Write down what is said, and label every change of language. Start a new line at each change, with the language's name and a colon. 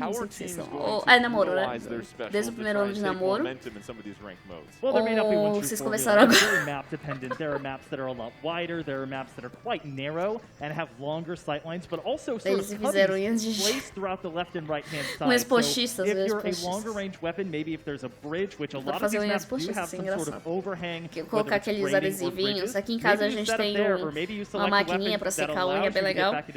Portuguese: Não sei o que vocês são. É namoro, né? Desde o primeiro ano de namoro? Ou vocês começaram agora?
English: Map dependent. There are maps that are a lot wider. There are maps that are quite narrow and have longer sight lines, but also sort of placed throughout the left and right hand side. So if you're a longer range weapon, maybe if there's a bridge, which a lot of these maps do have some sort of overhang.
Portuguese: Colocar aqueles adesivinhos. Aqui em casa a gente tem uma maquininha pra secar a unha, bem legal.